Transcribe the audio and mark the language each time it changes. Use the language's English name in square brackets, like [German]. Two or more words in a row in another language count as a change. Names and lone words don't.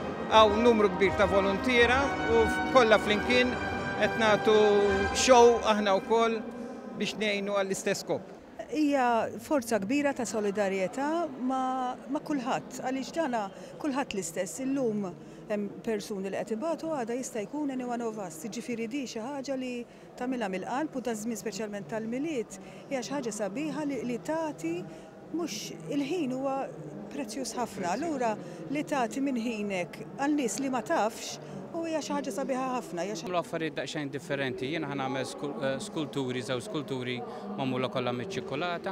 [Maltese] Għaw numru kbir ta' volontiera u kollha flimkien qed nagħtu show aħna wkoll biex ngħinu għall-istess skop. Hija forza kbira ta' solidarjetà ma' kulħadd, għaliex dana kulħadd l-istess. Illum hemm persuni li qed ibatu għada jista' jkun [English] anyone of us. [Maltese] Jiġifieri di xi ħaġa li tagħmilha mill-qalb u ta' żmien speċjalment tal-miliet hija xi ħaġa sabiħa li tagħti mhux il-ħin huwa prezzjuż ħafna. Allura li tagħti minn ħinek għal nies li ma tafx u hija xi ħaġa sabiħa ħafna. Nagħmlu affarijiet daqsxejn differenti. Jiena ħanagħmel skulturi, żew skulturi magħmula kollha miċ-ċikkolata.